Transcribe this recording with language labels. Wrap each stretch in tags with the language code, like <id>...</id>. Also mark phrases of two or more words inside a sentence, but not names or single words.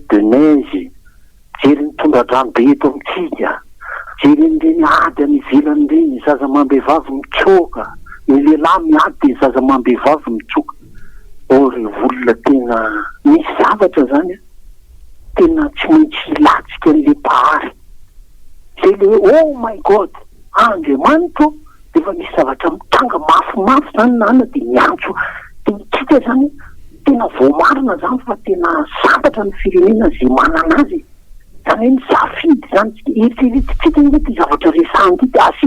<mg>de neige jery ny tondradrano be eto amitsika jery nreny ady any ivelany reny zaza mambehivavy mitsoka ny lehilahy miady de zaza mambehivavy mitsoka ory volona tena misy zavatra zany tena tsy maintsy latsika an'le pahary zay le hoe</mg> <en>oh my god</en> <mg>andriamanitro de fa misy zavatra mitanga mafimafy zany nana de miantso de tsika zany tena voamarina zany fa tena sambatra ny firenena zay manana azy zany hoe misafidy zany eritreretitsika ngety zavatra resahanty de asio</mg>